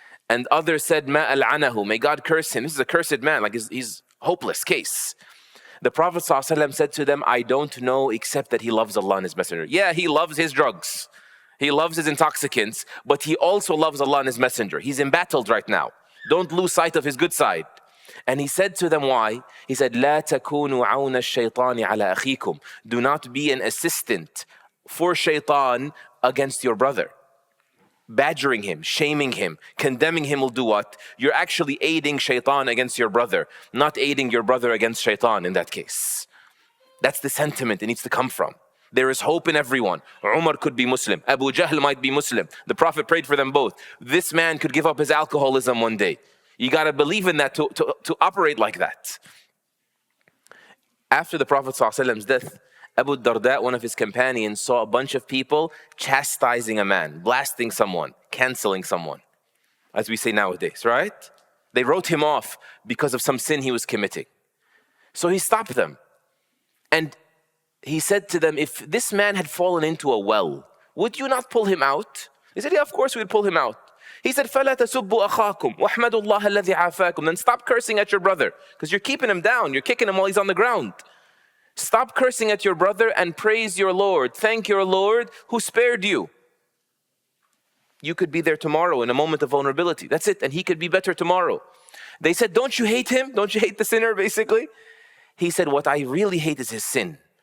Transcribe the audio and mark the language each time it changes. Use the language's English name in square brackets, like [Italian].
[English] And others said, [Arabic] Ma al'anahu, [English] may God curse him. This is a cursed man, like he's hopeless case. The Prophet ﷺ said to them, I don't know except that he loves Allah and His Messenger. Yeah, he loves his drugs. He loves his intoxicants, but he also loves Allah and His Messenger. He's embattled right now. Don't lose sight of his good side. And he said to them, why? [Arabic] He said, لا تكونوا عون الشيطان على أخيكم. [English] Do not be an assistant for shaitan against your brother. Badgering him, shaming him, condemning him will do what? You're actually aiding shaitan against your brother, not aiding your brother against shaitan in that case. That's the sentiment it needs to come from. There is hope in everyone. Umar could be Muslim. Abu Jahl might be Muslim. The Prophet prayed for them both. This man could give up his alcoholism one day. You got to believe in that to operate like that. After the Prophet ﷺ's death, Abu Darda, one of his companions, saw a bunch of people chastising a man, blasting someone, canceling someone, as we say nowadays, right? They wrote him off because of some sin he was committing. So he stopped them. And he said to them, if this man had fallen into a well, would you not pull him out? He said, yeah, of course we'd pull him out. [Arabic] He said, فَلَا تَسُبُّوا أَخَاكُمْ وَاحْمَدُوا اللَّهَ الَّذِي عَافَاكُمْ. [English] Then stop cursing at your brother, because you're keeping him down. You're kicking him while he's on the ground. Stop cursing at your brother and praise your Lord. Thank your Lord who spared you. You could be there tomorrow in a moment of vulnerability. That's it. And he could be better tomorrow. They said, don't you hate him? Don't you hate the sinner, basically? He said, what I really hate is his sin.